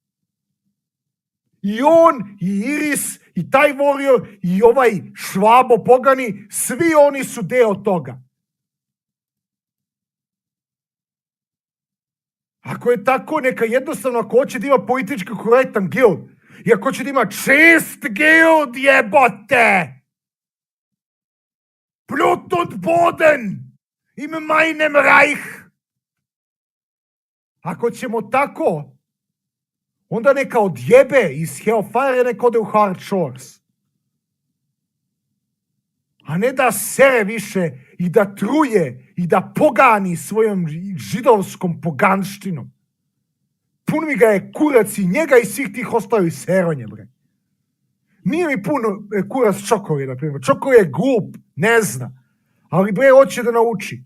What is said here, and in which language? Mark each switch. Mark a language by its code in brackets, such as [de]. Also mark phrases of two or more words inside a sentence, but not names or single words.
[sr] I on, i Iris, i taj Warrior, i ovaj Švabo pogani, svi oni su deo toga. Ako je tako, neka jednostavno, ako hoće da ima politički korektan guild, i ako hoće da ima čist guild, jebote! [de] Blut und Boden im meinem Reich. [sr] Ako ćemo tako, onda neka odjebe iz Hellfire, neka ode u hard chores. A ne da sere više i da truje i da pogani svojom židovskom poganštinom. Pun mi ga je kurac i njega i svih tih ostalih seronje, bre. Nije mi puno kurac Čokori, na primjer. Čokori je glup, ne zna. Ali bre, hoće da nauči.